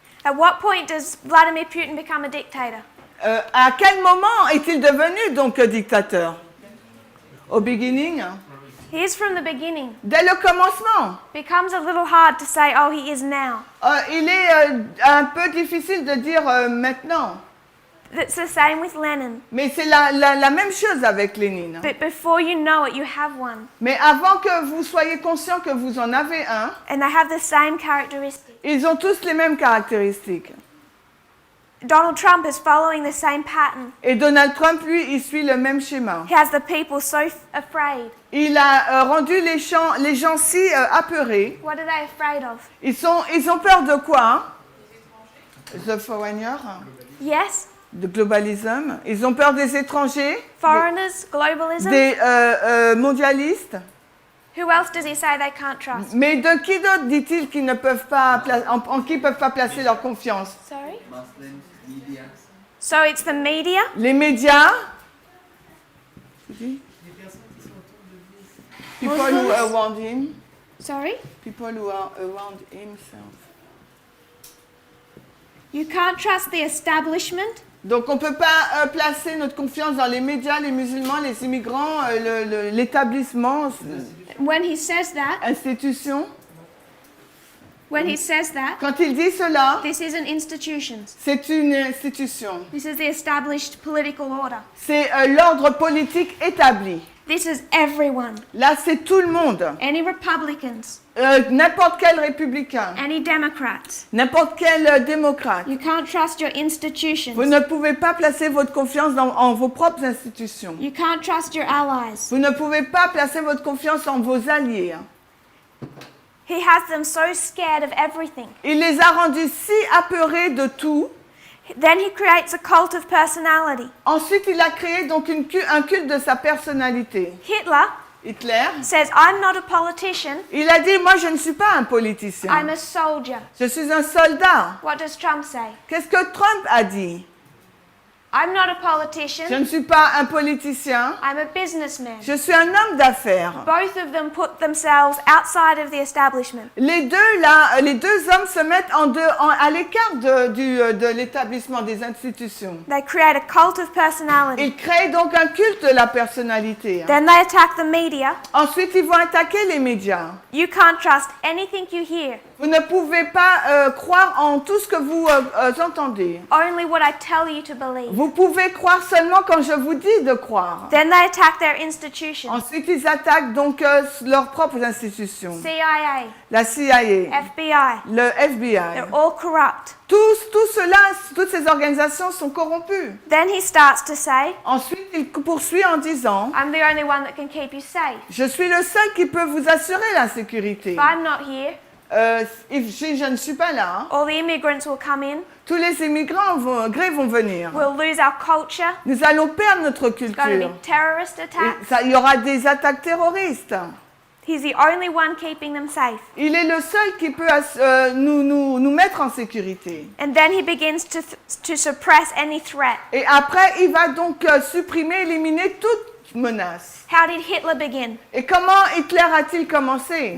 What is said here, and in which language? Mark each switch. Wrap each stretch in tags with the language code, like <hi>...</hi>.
<en>At what point does Vladimir Putin become a dictator?</en> <fr>À quel moment est-il devenu donc dictateur? Au beginning,</fr> <en>He is from the beginning.</en> <fr>dès le commencement.</fr> <en>Becomes a little hard to say, oh, he is now.</en> <fr>Il est un peu difficile de dire maintenant,</fr> <en>It's the same with Lenin.</en> <fr>mais c'est la même chose avec Lénine.</fr> <en>But before you know it, you have one.</en> <fr>Mais avant que vous soyez conscient que vous en avez un,</fr> <en>And they have the same characteristics.</en> <fr>ils ont tous les mêmes caractéristiques.</fr> <en>Donald Trump is following the same pattern.</en> <fr>Et Donald Trump, lui, il suit le même schéma.</fr> <en>He has the people so afraid.</en> <fr>Il a rendu les gens si apeurés.</fr> <en>What are they afraid of?</en> <fr>Ils ont peur de quoi?</fr> <en>The foreigner, Yes,</en> <fr>de globalisme. Ils ont peur des étrangers,</fr> <en>foreigners, globalism.</en> <fr>des mondialistes.</fr> <en>Who else does he say they can't trust?</en> <fr>Mais de qui d'autre dit-il qu'ils ne peuvent pas en qui peuvent pas placer leur confiance?</fr> <en>Sorry? Muslims, media. So it's the media. Les médias. People who are around him. Sorry? People who are around himself. You can't trust the establishment.</en> <fr>Donc on ne peut pas placer notre confiance dans les médias, les musulmans, les immigrants, l'établissement,</fr> <en>When he says that,</en> <fr>institution. Quand il dit cela,</fr> <en>this isn't institutions.</en> <fr>c'est une institution.</fr> <en>This is the established political order.</en> <fr>C'est l'ordre politique établi.</fr> <en>This is everyone.</en> <fr>Là, c'est tout le monde.</fr> <en>Any Republicans,</en> <fr>N'importe quel républicain,</fr> <en>any Democrats.</en> <fr>n'importe quel démocrate.</fr> <en>You can't trust your institutions.</en> <fr>Vous ne pouvez pas placer votre confiance en vos propres institutions.</fr> <en>You can't trust your allies.</en> <fr>Vous ne pouvez pas placer votre confiance en vos alliés.</fr> <en>He has them so scared of everything.</en> <fr>Il les a rendus si apeurés de tout.</fr> <en>Then he creates a cult of personality.</en> <fr>Ensuite, il a créé donc un culte de sa personnalité.</fr> <en>Hitler, says, I'm not a politician,</en> <fr>il a dit, moi je ne suis pas un politicien.</fr> <en>I'm a soldier.</en> <fr>Je suis un soldat.</fr> <en>What does Trump say?</en> <fr>Qu'est-ce que Trump a dit?</fr> <en>I'm not a</en> <fr>Je</fr> <en>politician,</en> <fr>ne suis pas un politicien.</fr> <en>I'm a businessman.</en> <fr>Je suis un homme d'affaires.</fr> <en>Both of them put themselves outside of the establishment.</en> <fr>Les deux hommes se mettent à l'écart de l'établissement des institutions.</fr> <en>They create a cult of personality.</en> <fr>Ils créent donc un culte de la personnalité.</fr> <en>Then they attack the media.</en> <fr>Ensuite, ils vont attaquer les médias.</fr> <en>You can't trust anything you hear.</en> <fr>Vous ne pouvez pas croire en tout ce que vous entendez.</fr> <en>Only what I tell you to believe.</en> <fr>Vous pouvez croire seulement quand je vous dis de croire.</fr> <en>Then they attack their institutions.</en> <fr>Ensuite, ils attaquent donc leurs propres institutions.</fr> <en>CIA,</en> <fr>La CIA,</fr> <en>FBI.</en> <fr>le FBI.</fr> <en>They're all corrupt.</en> <fr>Toutes ces organisations sont corrompues.</fr> <en>Then he starts to say,</en> <fr>Ensuite, il poursuit en disant,</fr> <en>I'm the only one that can keep you safe.</en> <fr>je suis le seul qui peut vous assurer la sécurité.</fr> <en>If I'm not here,</en> <fr>Si je ne suis pas là,</fr> <en>all the immigrants will come in.</en> <fr>tous les immigrants vont venir.</fr> <en>We'll lose our culture.</en> <fr>Nous allons perdre notre</fr> <en>There's going to be terrorist</en> <fr>Et</fr> <en>attacks.</en> <fr>il y aura des attaques terroristes.</fr> <en>He's the only one keeping them safe.</en> <fr>Il est le seul qui peut nous mettre en sécurité.</fr> <en>And then he begins to suppress any threat.</en> <fr>Et après, il va donc supprimer, éliminer toute menace.</fr> <en>How did Hitler begin?</en> <fr>Et comment Hitler a-t-il commencé?</fr>